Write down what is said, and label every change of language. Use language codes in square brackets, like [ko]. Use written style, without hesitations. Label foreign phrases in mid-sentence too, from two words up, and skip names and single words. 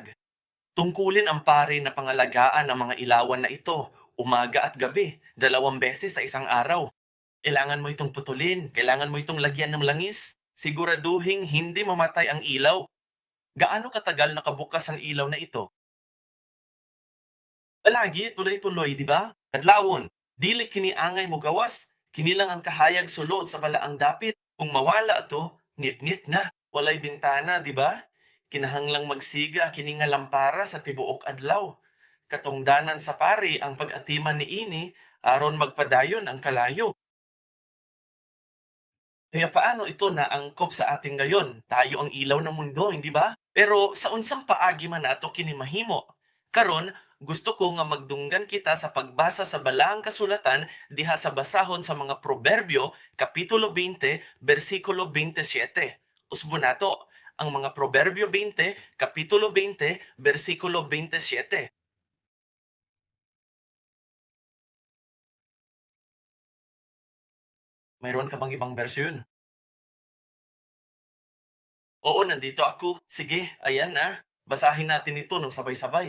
[tl] Tungkulin ang pare na pangalagaan ang mga ilawan na ito, umaga at gabi, 2 beses sa isang araw. Kailangan mo itong putulin, kailangan mo itong lagyan ng langis. Siguraduhing hindi mamatay ang ilaw. Gaano katagal nakabukas ang ilaw na ito? Palagi, tuloy-tuloy, di ba? [ceb] Kadlawon, dili kini angay mo gawas. Kini lang ang kahayag sulod sa balaang dapit. Kung mawala to, nit-nit na. Walay bintana, di ba? Kinahanglang magsiga kini nga lampara sa tibuok adlaw. Katungdanan sa pari ang pag-atiman ni ini aron magpadayon ang kalayo. [tl] Kaya paano ito na angkop sa ating ngayon? Tayo ang ilaw ng mundo, hindi ba? [ceb] Pero sa unsang paagi man nato kini mahimo. Karon, gusto ko nga magdunggan kita sa pagbasa sa balaang kasulatan diha sa basahon sa mga Proverbio, Kapitulo 20, versikulo 27. Usbo nato ang mga Proverbio 20, Kapitulo 20, versikulo 27. [tl] Mayroon ka bang ibang bersyon? Oo, nandito ako. Sige, ayan na. Basahin natin ito ng sabay-sabay.